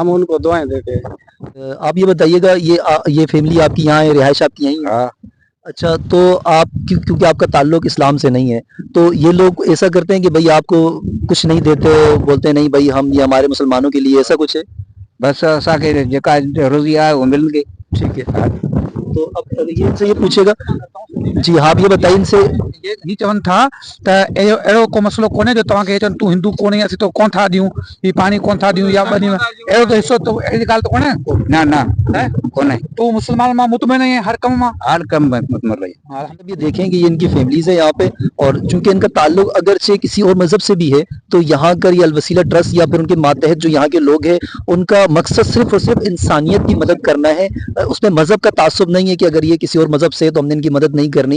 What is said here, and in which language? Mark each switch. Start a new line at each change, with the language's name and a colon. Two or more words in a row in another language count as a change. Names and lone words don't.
Urdu: ہم ان کو دعائیں دیتے ہیں. آپ یہ بتائیے گا، یہ فیملی آپ کی یہاں ہے، رہائش آپ کی یہیں ہے? हाँ। اچھا، تو آپ کیونکہ آپ کا تعلق اسلام سے نہیں ہے، تو یہ لوگ ایسا کرتے ہیں کہ بھائی آپ کو کچھ نہیں دیتے، بولتے نہیں بھائی ہم یہ ہمارے مسلمانوں کے لیے، ایسا کچھ ہے?
Sindhi: बस असांखे जेका रोज़ी आहे वो मिलंदी।
Urdu: ٹھیک ہے. تو اب یہ ان سے یہ پوچھے گا جی، ہاں، آپ یہ بتائیے ان سے.
Sindhi: ये चवन था त एड़ो को मसलो कोने जो तव्हांखे चवन तू हिंदू कोने असीं तो कोन था ॾियूं, ही पानी कोन था ॾियूं या बनी एड़ो तो हिस्सो तो अहिड़ी ॻाल्हि तो कोन्हे ना ना कोन्हे, तू मुसलमान मां मुतमिन है हर कम मां। हर कम मुतमर रही।
Urdu: اب یہ دیکھیں کہ یہ ان کی فیملیز ہے یہاں پہ، اور چونکہ ان کا تعلق اگرچہ کسی اور مذہب سے بھی ہے، تو یہاں کر یہ الوسیلہ ٹرسٹ یا پھر ان کے ماتحت جو یہاں کے لوگ ہیں، ان کا مقصد صرف اور صرف انسانیت کی مدد کرنا ہے. اس میں مذہب کا تعصب نہیں ہے کہ اگر یہ کسی اور مذہب سے ہے تو ہم نے ان کی مدد نہیں کرنی.